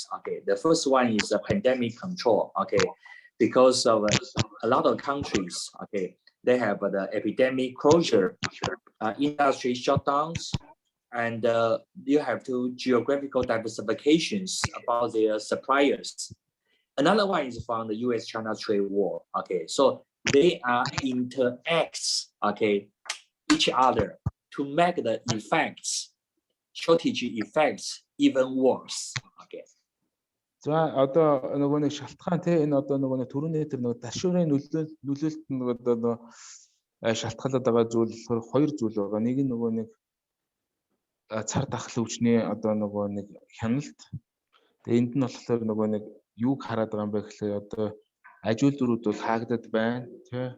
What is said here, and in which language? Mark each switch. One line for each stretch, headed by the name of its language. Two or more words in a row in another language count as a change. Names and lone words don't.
English: Okay, the first one is the pandemic control. Okay, because of a lot of countries, okay, they have the epidemic closure, industry shutdowns, and you have to geographical diversifications about their suppliers. Another one is from the U.S.-China trade war. Okay, so they are interacts, okay, each other to make the effects, shortage effects, even worse. Okay.
Mongolian: За одоо нөгөө нэг шалтгаан те энэ одоо нөгөө нэг түрүүний тэр нөгөө ташуурын нөлөөлөлт нөгөө одоо шалтгаалаад байгаа зүйл хоёр зүйл байгаа. Нэг нь нөгөө нэг цар тахал өвчний одоо нөгөө нэг хяналт. Тэгээ энд нь болохоор нөгөө нэг юуг хараад байгаа юм бэ гэхлээр одоо аж үйлдвэрүүд бол хаагдаад байна тий.